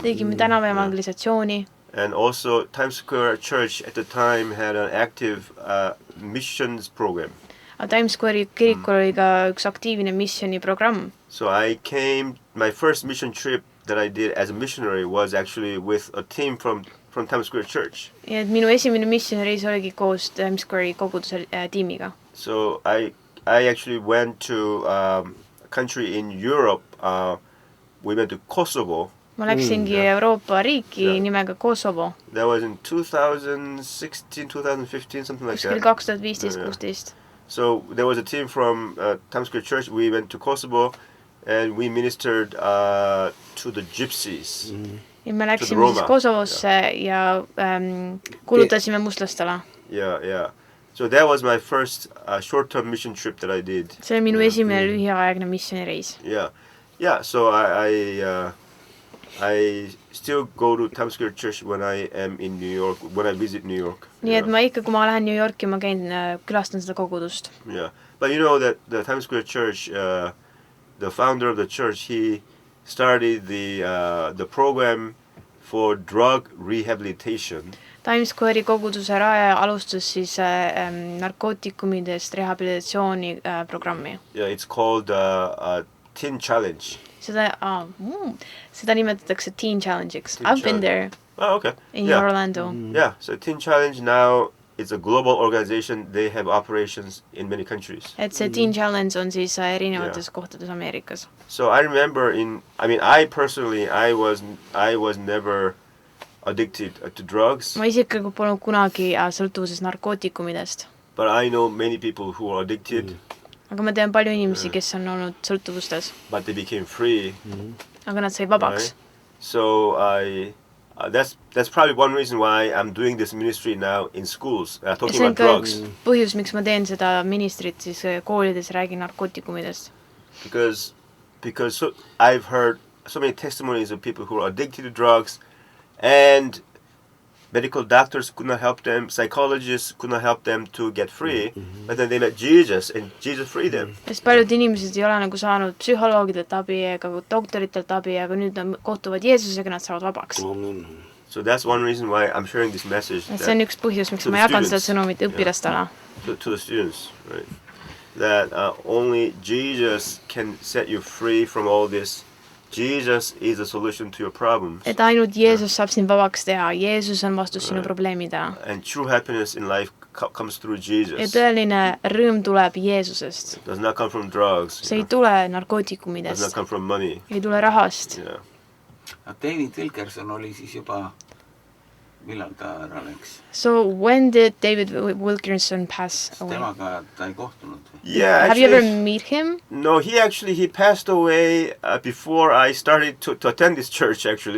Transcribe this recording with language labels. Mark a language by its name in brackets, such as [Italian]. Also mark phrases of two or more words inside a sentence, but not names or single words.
[Estonian] Tegime tänava evangelisatsiooni. [English] And also Times Square Church at the time had an active missions program. [Estonian] Times Square'i kirikul oli ka üks aktiivne missioniprogramm. [English] So I came, my first mission trip that I did as a missionary was actually with a team from Times Square Church. [Estonian] Ja et minu esimene missionareis oligi koos Times Square'i koguduse tiimiga. [English] So I actually went to a country in Europe. We went to Kosovo. [Estonian] Ma läksingi Euroopa riiki nimega Kosovo. [English] That was in 2016, 2015, something like [Estonian] Kuskil [English] that. 2015-16. So there was a team from Times Square Church. We went to Kosovo and we ministered to the gypsies. [Estonian] Ja me läksime siis Kosovosse ja kuulutasime mustlastele. [English] Yeah. So that was my first short-term mission trip that I did. [Estonian] See oli minu esimene lühiaegne missionireis. [English] Yeah. So I still go to Times Square Church when I am in New York, when I visit New York. [Estonian] Nii et ma ikka, kui ma lähen New Yorki, ma käin, külastan seda kogudust. [English] Yeah. But you know that the Times Square Church, the founder of the church, he started the program for drug rehabilitation. [Estonian] Times Square'i koguduse raja alustas siis narkootikumidest rehabilitatsiooni programmi. [English] Yeah, it's called Teen Challenge. [Estonian] Seda nimetatakse Teen Challenge'iks. [English] I've been there. Oh, okay. In Orlando. Yeah, so Teen Challenge now is a global organization. They have operations in many countries. [Estonian] Et see Teen Challenge on siis erinevates kohtades Ameerikas. [English] So I remember I personally, I was never addicted to drugs. [Estonian] Ma isiklikult polnud kunagi sõltuvuses narkootikumidest. [English] But I know many people who are addicted. [Estonian] Aga ma tean palju inimesi, kes on olnud sõltuvustes. [English] But they became free. [Estonian] Aga nad sai vabaks. [English] So that's probably one reason why I'm doing this ministry now in schools, talking about drugs. [Estonian] See on ka üks põhjus, miks ma teen seda ministrit siis koolides, räägin narkootikumidest. [English] Because I've heard so many testimonies of people who are addicted to drugs and medical doctors could not help them, psychologists could not help them to get free, but then they met Jesus and Jesus freed them. [Estonian] Sest paljud inimesed ei ole nagu saanud psühholoogidelt abi ega doktoritelt abi, aga nüüd nad kohtuvad Jeesusega, nad saavad vabaks. [English] So that's one reason why I'm sharing this message. [Estonian] See on üks põhjus, miks ma jagan seda sõnumit õpilastele. [English] To the students, right? That only Jesus can set you free from all this. Jesus is the solution to your problems. [Estonian] Et ainult Jeesus saab sind vabaks teha. Jeesus on vastus sinu probleemidele. [English] And true happiness in life comes through Jesus. [Estonian] Ja tõeline rõõm tuleb Jeesusest. [English] It does not come from drugs. [Estonian] See ei tule [English] It does [Estonian] narkootikumidest. [English] not come from money. [Estonian] Ei tule rahast. [English] Yeah. [Estonian] David Wilkerson oli siis juba, millal ta ära läks? [English] So when did David Wilkerson pass away? [Estonian] Temaga ta ei kohtunud. [English] Yeah, Have you ever met him? No, he passed away before I started to attend this church actually.